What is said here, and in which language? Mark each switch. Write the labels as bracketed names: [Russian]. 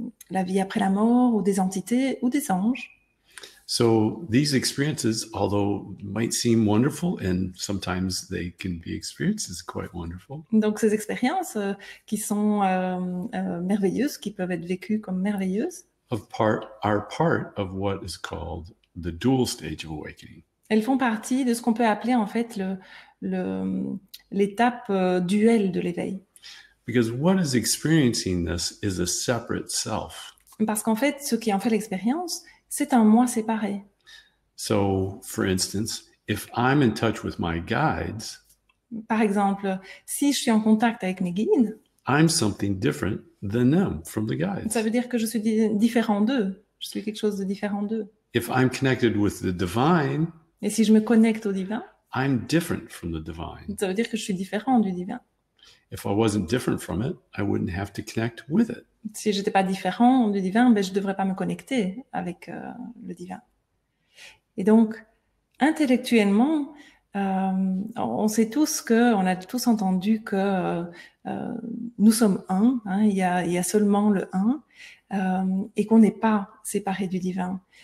[French] la vie après la mort, ou des entités, ou des anges. [English] So these experiences, although might seem wonderful, and sometimes they can be experiences quite wonderful, [French] Donc ces expériences qui sont merveilleuses, qui peuvent être vécues comme merveilleuses, [English] are part of what is called the dual stage of awakening. [French] elles font partie de ce qu'on peut appeler en fait l'étape duel de l'éveil. [English] Because what is experiencing this is a separate self. [French] Parce qu'en fait, ce qui en fait l'expérience, c'est un moi séparé. [English] So, for instance, if I'm in touch with my guides, [French] Par exemple, si je suis en contact avec mes guides, [English] I'm something different than them from the guides. [French] ça veut dire que je suis différent d'eux. Je suis quelque chose de différent d'eux. [English] If I'm connected with the divine, [French] Et si je me connecte au divin, [English] I'm different from the divine. [French] ça veut dire que je suis différent du divin. [English] If I wasn't different from it, I wouldn't have to connect with it. [French] Si je n'étais pas différent du divin, ben, je ne devrais pas me connecter avec le divin. Et donc, intellectuellement, on sait tous on a tous entendu que nous sommes un, hein, il y a seulement le un, et qu'on n'est pas séparé du divin.